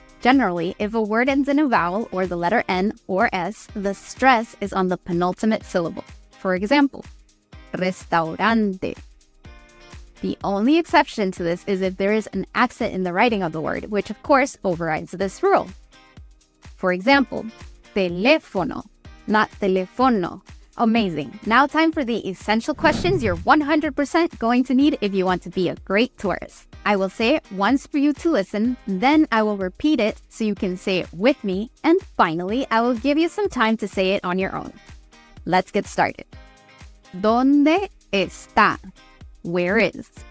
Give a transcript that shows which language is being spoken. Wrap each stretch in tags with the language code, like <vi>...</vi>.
<en>Generally, if a word ends in a vowel or the letter N or S, the stress is on the penultimate syllable. For example, restaurante. The only exception to this is if there is an accent in the writing of the word, which of course overrides this rule. For example, teléfono, not teléfono. Amazing. Now time for the essential questions you're 100% going to need if you want to be a great tourist. I will say it once for you to listen, then I will repeat it so you can say it with me, and finally, I will give you some time to say it on your own. Let's get started.</en> <es>¿Dónde está?</es> <en>Where is?</en>